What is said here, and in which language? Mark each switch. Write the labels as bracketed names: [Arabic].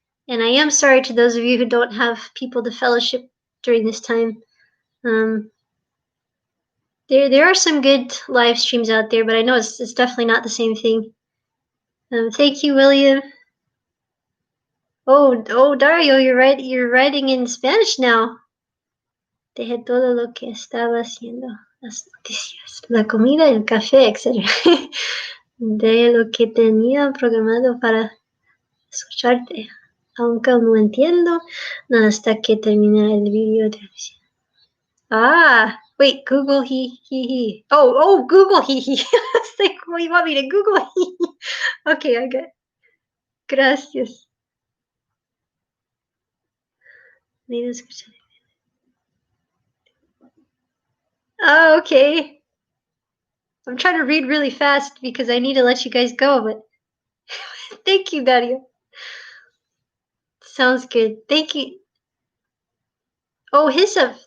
[English] And I am sorry to those of you who don't have people to fellowship during this time. Um, there are some good live streams out there, but I know it's definitely not the same thing. Thank you, William. Oh, Dario, you're writing in Spanish now. [Spanish] Dejé todo lo que estaba haciendo, las noticias, la comida, el café, etc. De lo que tenía programado para escucharte. Aunque no entiendo nada hasta que termine el video de [English] Ah, wait, Google he. [Spanish] Oh, Google he. [English] It's like, what do you want me to Google he? Okay, I got it. [Spanish] Gracias. [English] Oh, okay. I'm trying to read really fast because I need to let you guys go, but thank you, Dario. Sounds good. Thank you. Oh, Hyssop.